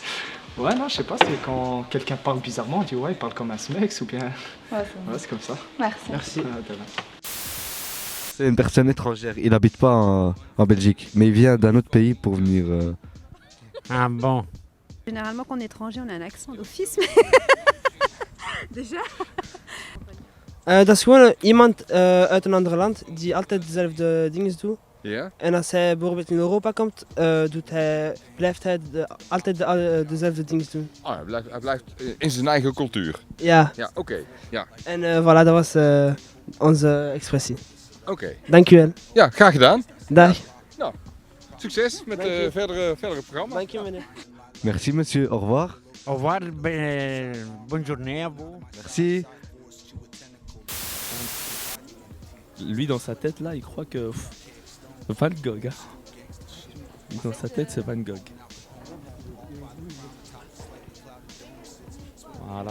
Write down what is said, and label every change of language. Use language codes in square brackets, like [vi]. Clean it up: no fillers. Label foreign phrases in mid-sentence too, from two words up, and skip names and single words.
[fr] Ouais, non, je sais pas, c'est quand quelqu'un parle bizarrement, on dit ouais, il parle comme un SMEX ou bien... Ouais, c'est comme ça. Merci. Merci. C'est une personne étrangère, il n'habite pas en Belgique, mais il vient d'un autre pays pour venir... Ah bon? Généralement, quand on est étranger, on a un accent d'office, mais... Déjà? [nl] Dat is gewoon iemand uit een ander land die altijd dezelfde dingen doet. Ja? En als hij bijvoorbeeld in Europa komt, blijft hij altijd dezelfde dingen doen. Ah, hij blijft in zijn eigen cultuur? Ja. Ja, oké. Ja. En voilà, dat was onze expressie. Oké. Dank u wel. Ja, graag gedaan. Dag. Nou, succes met het verdere programma. Dank je, meneer. [fr] Merci, monsieur. Au revoir. Au revoir, bonne journée à vous. Merci. Lui, dans sa tête, là, il croit que... Van Gogh. Hein. Dans sa tête, c'est Van Gogh. Voilà.